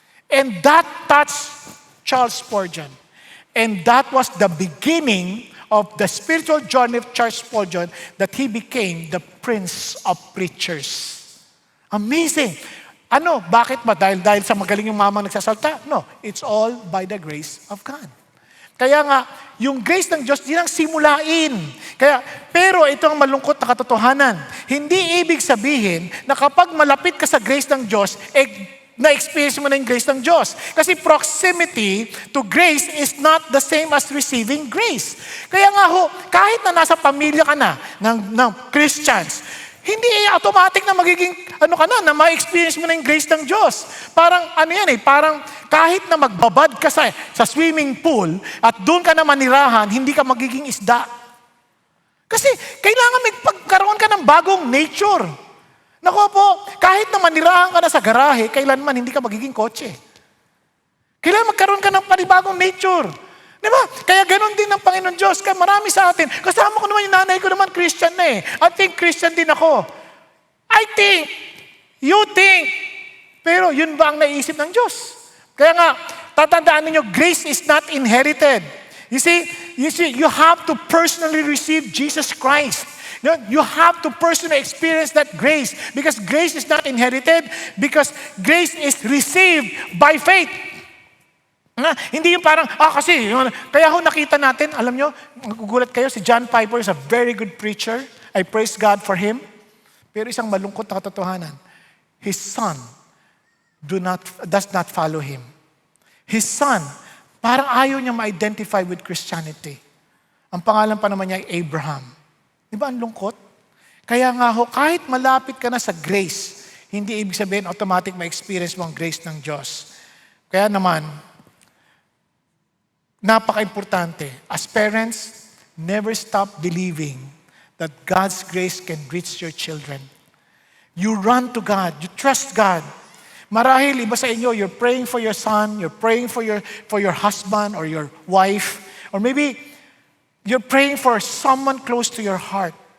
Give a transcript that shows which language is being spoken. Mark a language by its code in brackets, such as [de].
[en] And that touched Charles Spurgeon. And that was the beginning of the spiritual journey of Charles Spurgeon that he became the Prince of Preachers. [tl] Amazing. Ano? Bakit ba? Dahil sa magaling yung mamang nagsasalta? No. [en] It's all by the grace of God. [tl] Kaya nga, yung grace ng Diyos, yun ang simulain. Pero ito ang malungkot na katotohanan. Hindi ibig sabihin na kapag malapit ka sa grace ng Diyos, na-experience mo na yung grace ng Diyos. [en] Kasi proximity to grace is not the same as receiving grace. [tl] Kaya nga kahit na nasa pamilya ka na ng Christians, hindi automatic na magiging, na ma-experience mo na yung grace ng Diyos. Parang, parang kahit na magbabad ka sa swimming pool at doon ka na manirahan, hindi ka magiging isda. Kasi kailangan magkaroon ka ng bagong nature. Naku po, kahit na manirahan ka na sa garahe, kailanman hindi ka magiging kotse. Kailangan magkaroon ka ng panibagong nature. Di ba? Kaya ganun din ang Panginoon Diyos. Kaya marami sa atin. Kasama ko naman yung nanay ko naman, Christian na eh. I think Christian din ako. [en] I think. You think. [tl] Pero yun ba ang naisip ng Diyos? Kaya nga, tatandaan ninyo, [en] grace is not inherited. You see, you have to personally receive Jesus Christ. You have to personally experience that grace. Because grace is not inherited. Because grace is received by faith. [tl] Hindi yung parang, kaya nakita natin, alam nyo, magugulat kayo, si John Piper [en] is a very good preacher. I praise God for him. [tl] Pero isang malungkot na katotohanan, [en] his son does not follow him. [tl] His son, parang ayaw niya ma-identify with Christianity. Ang pangalan pa naman niya ay Abraham. Di ba ang lungkot? Kaya nga kahit malapit ka na sa grace, hindi ibig sabihin automatic ma-experience mo ang grace ng Diyos. Kaya naman, napaka-importante. [en] As parents, never stop believing that God's grace can reach your children. You run to God. You trust God. [tl] Marahil, iba sa inyo, [en] you're praying for your son, you're praying for your husband or your wife, or maybe you're praying for someone close to your heart.